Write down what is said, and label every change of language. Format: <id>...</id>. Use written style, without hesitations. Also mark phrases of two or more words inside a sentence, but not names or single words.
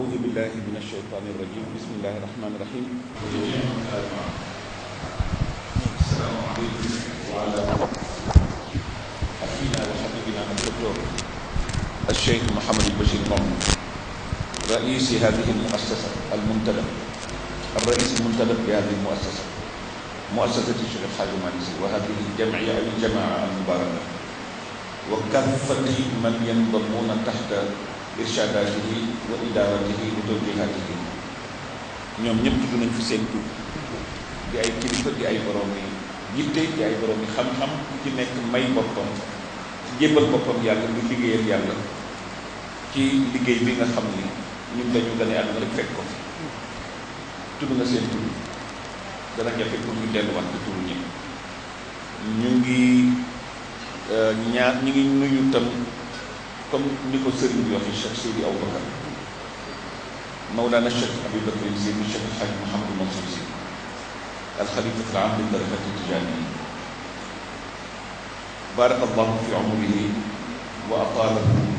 <ar>بالله من الشيطان الرجيم بسم الله الرحمن الرحيم السلام عليكم وعلى أخينا وحبيبنا الدكتور الشيخ محمد البشير محمود رئيس هذه المؤسسة المنتدب الرئيس المنتدب بهذه المؤسسة مؤسسة الشيخ الحاج مالك وهذه الجمعية أو الجماعة المباركة وكافة من ينضمون تحت إرشاداته وإدارته وتوجيهاته</ar> <wo>ñoom ñëpp tudd nañ fi seen tur di ay kilifa di ay borom yi yitte di ay borom yi xam-xam ku ci nekk may boppam ci jébbal boppam yàlla di liggéeyal yàlla ci liggéey bi nga xam ni ñun dañu gën a àdduna rek fekk ko tudd nga seen tur dana jafe pour ñu delluwaat ci tur ñi ñu ngi ñu ngi nuyu tam comme ni ko sëriñ bi waxee Cheikh Seydi Aboubacar Mawlana Cheikh Abi Bakr Sy Cheikh El Hadj Mouhamadou Mansour Sy</wo> <ar>الخليفة العام للطريقة التجانية بارك الله في عمره وأطاله</ar>